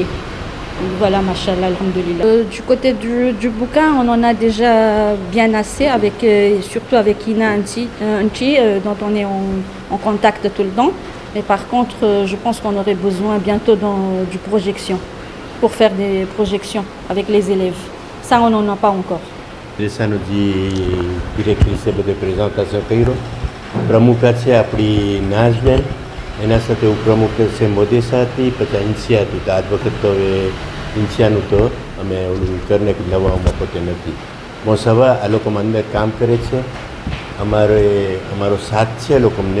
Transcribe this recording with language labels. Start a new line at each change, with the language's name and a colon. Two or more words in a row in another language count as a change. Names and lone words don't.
French: Voilà,
Arabic: ما شاء الله الحمد لله.
French: Du côté du bouquin, on en a déjà bien assez, surtout avec Ina Anti, dont on est en contact tout le temps. Mais par contre, je pense qu'on aurait besoin bientôt du projection, pour faire des projections avec les élèves. Ça, on n'en a pas encore.
Gujarati: directrice બધે પ્રેઝન્ટેશન કર્યું. પ્રમુખ છે આપણી નાઝબેન, એના સાથે ઉપપ્રમુખ છે મોદેસા હતી, પછી ઇન્સિયા હતી. તો આજ વખત તો હવે ઇન્સિયાનું તો અમે ઓલું કરને નવામાં પોતે નથી. મોસવા આ લોકોમાં અંદર કામ કરે છે. અમારો સાથ છે એ લોકોને.